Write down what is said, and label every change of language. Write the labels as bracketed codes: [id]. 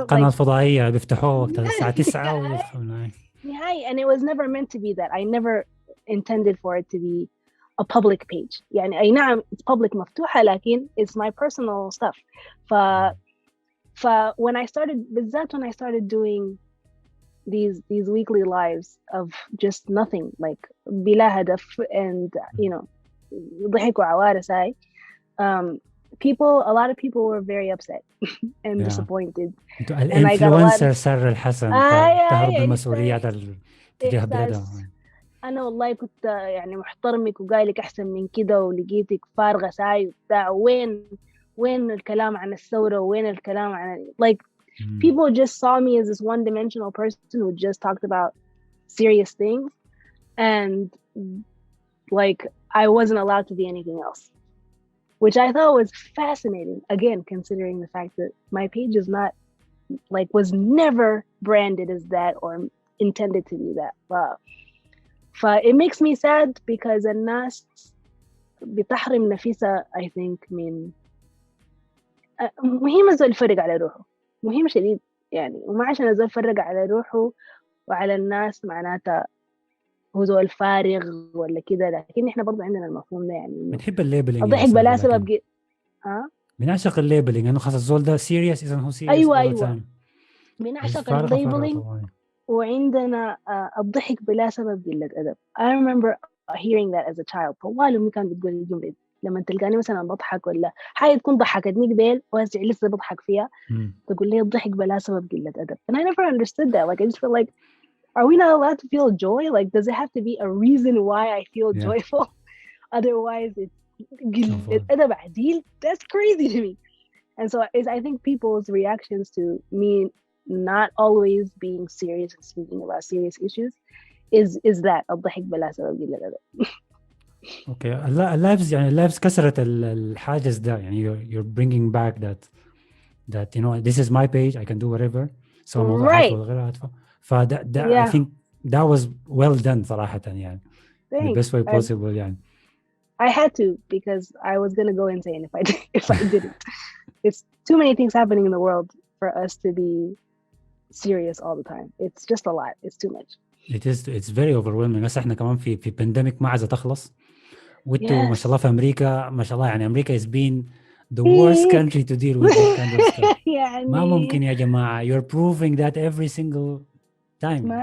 [ar] القناة الفضائية بيفتحوه وقت الساعة 9 ويفتحوا. [en] And it was never meant to be that. I never intended for it to be a public page. [ar] يعني أي نعم [en] it's public [ar] مفتوحة لكن [en] it's my personal stuff. When I started doing these weekly lives of just nothing, like [ar] بلا هدف, [en] and [ar] ضحك وعوارس هاي, [en] a lot of people were very upset and disappointed. [ar] الانفلونسر سارة الحسن تهرب من مسؤوليات تجاه بلادها. أنا والله كنت يعني محترمك وقايلك أحسن من كده ولقيتك فارغة ساي وبتاع. وين الكلام عن الثورة وين الكلام عن [en] people just saw me as this one-dimensional person who just talked about serious things, and I wasn't allowed to be anything else, which I thought was fascinating, again considering the fact that my page is not was never branded as that or intended to be that. It makes me sad because [ar] الناس بتحرم نفسها [en] I think [ar] من مهم الزول يفرق على روحه، مهم شديد يعني، وما عشان الزول يفرق على روحه وعلى الناس معناتها هو زول فارغ ولا كده، لكن احنا برضو عندنا المفهوم ده يعني بنحب الليبلينج، الضحك بلا سبب بنعشق الليبلينج انه خاص الزول ده سيريس اذا هو سيريس. ايوه بنعشق الليبلينج، وعندنا الضحك بلا سبب قلة أدب. [en] I remember hearing that as a child. [ar] طوال أمي كانت بتقول الجملة لما تلقاني مثلا بضحك ولا حاجة تكون ضحكتني قبل وهسه لسه بضحك فيها، تقول لي الضحك بلا سبب قلة أدب. [en] And I never understood that. I just feel like, are we not allowed to feel joy? Does it have to be a reason why I feel joyful? Otherwise it's [ar] قلة أدب عديل. [en] That's crazy to me. And so I think people's reactions to me not always being serious and speaking about serious issues is that [ar] الضحك بلا سبب قلة أدب. اوكي اللايفز كسرت الحاجز ده يعني [en] you're bringing back that this is my page, I can do whatever. So [ar] موضوعات وغيرها [en] I think that was well done [ar] صراحة يعني. [en] Thanks. The best way possible يعني. I had to because I was gonna go insane if I didn't. It's too many things happening in the world for us to be serious all the time. It's just a lot. It's too much. It's very overwhelming. [ar] بس احنا كمان في pandemic ما عايزة تخلص. وانتوا ما شاء الله في أمريكا ما شاء الله يعني أمريكا [en] has been the worst country to deal with this kind of stuff. [ar] يعني ما ممكن يا جماعة. [en] You're proving that every single time.